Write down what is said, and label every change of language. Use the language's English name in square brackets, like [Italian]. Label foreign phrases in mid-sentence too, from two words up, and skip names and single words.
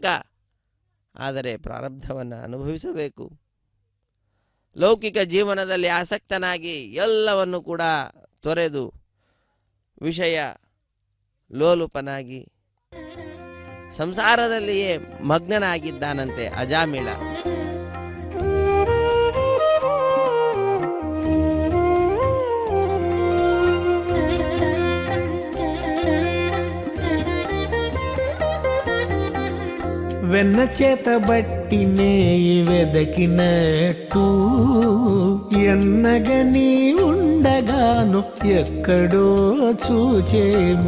[Kannada] ಆದರೆ ಪ್ರಾರಬ್ಧವನ್ನು ಅನುಭವಿಸಬೇಕು. ಲೌಕಿಕ ಜೀವನದಲ್ಲಿ ಆಸಕ್ತನಾಗಿ ಎಲ್ಲವನ್ನು ಕೂಡ ತೊರೆದು ವಿಷಯ ಲೋಲುಪನಾಗಿ ಸಂಸಾರದಲ್ಲಿಯೇ ಮಗ್ನನಾಗಿದ್ದಾನಂತೆ ಅಜಾಮಿಳ. [Telugu] వెన్న చేత బట్టినే వెదకినట్టు ఎన్నగని ఉండగాను ఎక్కడో చూచేము.